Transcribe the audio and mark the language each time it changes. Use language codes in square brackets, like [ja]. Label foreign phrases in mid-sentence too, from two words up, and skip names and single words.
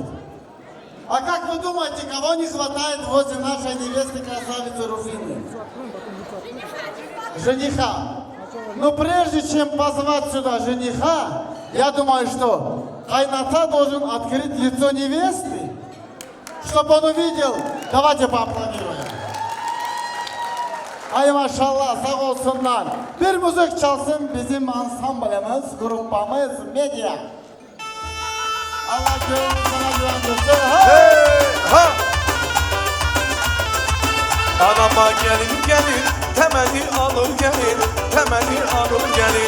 [ru] А как вы думаете, кого не хватает возле нашей невесты красавицы Руфины? Жениха. Но прежде чем позвать сюда жениха, я думаю, что Кайната должен открыть лицо невесты, чтобы он увидел. Давайте поаплодируем. [tr] Ay maşallah, sağ olsunlar. Bir müzik çalsın bizim ansamblemiz, grupamız Medya. Allah gönlünü sana güvendirsin. Hey, ha! Anama gelin gelin, temeli alır gelin, temeli alır gelin.